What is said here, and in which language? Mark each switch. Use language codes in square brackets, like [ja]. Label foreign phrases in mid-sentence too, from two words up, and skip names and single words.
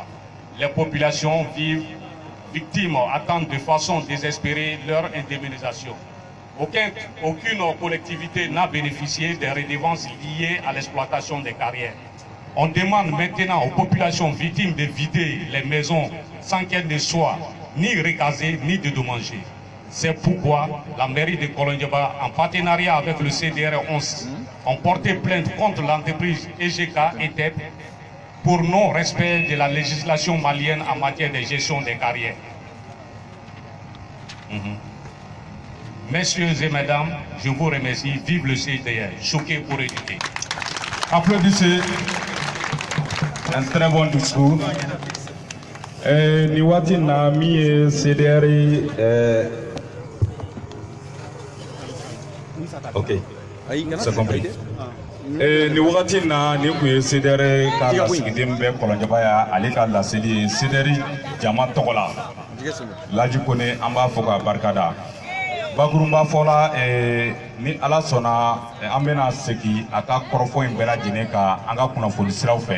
[fr] Les populations vivent victimes, attendent de façon désespérée leur indemnisation. Aucune collectivité n'a bénéficié des redevances liées à l'exploitation des carrières. On demande maintenant aux populations victimes de vider les maisons sans qu'elles ne soient ni recasées ni dédommagées. C'est pourquoi la mairie de Kolondiaba, en partenariat avec le CDR 11, ont porté plainte contre l'entreprise EGK et TEP pour non-respect de la législation malienne en matière de gestion des carrières. Messieurs et mesdames, je vous remercie. Vive le CDR, choqué pour éduquer. Applaudissez. Un très bon discours. [bm] Niwati Nami CDR. [fr] Ok, c'est compris. [bm] Ni wagati na ni kun ye CDR ka lasigiden bɛɛ Kolondiaba ya ale ka laseli ye CDR jama tɔgɔ la Laji Kone an b'a fɔ ka barikada. Bakurunba fɔla ni Ala sɔnna an bɛna segin a ka kɔrɔfɔ in bɛɛ lajɛlen kan an ka kunnafoni siraw fɛ.